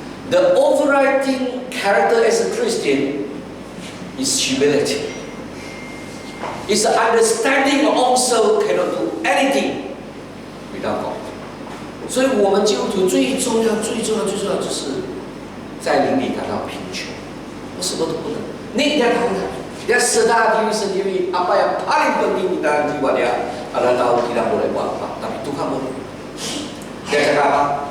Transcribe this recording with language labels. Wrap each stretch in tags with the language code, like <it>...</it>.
<en>The overriding character as a Christian is humility. It's the understanding of oneself cannot do anything without God.</en> <zh>所以我们基督徒最重要就是在灵里感到贫穷。我什么都不能。</zh> <ms>Ni dia tahu, dia sedar diri sendiri apa yang paling penting dalam jiwa dia adalah tahu tidak boleh buat apa, tapi Tuhan boleh. Dia cakap apa?</ms>